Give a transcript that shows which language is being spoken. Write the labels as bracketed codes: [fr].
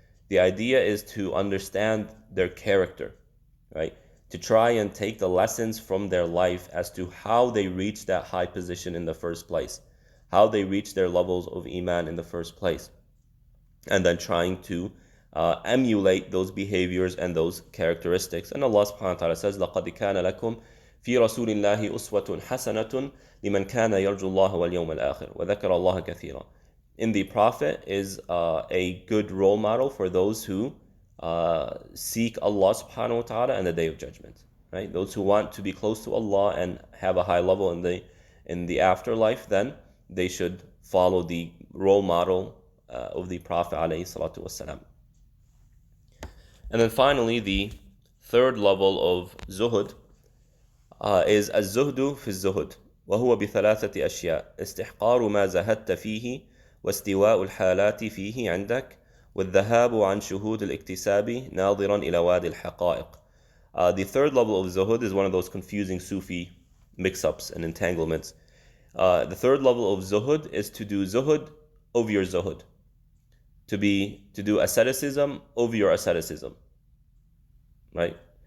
[en] The idea is to understand their character, right? To try and take the lessons from their life as to how they reached that high position in the first place, how they reached their levels of iman in the first place, and then trying to emulate those behaviors and those characteristics. And Allah subhanahu wa ta'ala says, [ar] لَقَدْ كَانَ لَكُمْ فِي رَسُولِ اللَّهِ أُسْوَةٌ حَسَنَةٌ لِمَنْ كَانَ يَرْجُو اللَّهَ وَالْيَوْمَ الْآخِرِ وَذَكَرَ اللَّهَ كَثِيرًا. [en] In the Prophet is a good role model for those who seek Allah subhanahu wa ta'ala and the Day of Judgment. Right? Those who want to be close to Allah and have a high level in the afterlife, then they should follow the role model of the Prophet alayhi salatu wassalam. And then finally, the third level of zuhud is [ar] الزهد في الزهد وهو بثلاثة أشياء: استحقار ما زهدت فيه واستواء الحالات فيه عندك والذهاب عن شهود الاكتساب ناظرا إلى وادي الحقائق. [en] The third level of zuhud is one of those confusing Sufi mix-ups and entanglements. The third level of zuhud is to do zuhud over your zuhud, to do asceticism over your asceticism, right?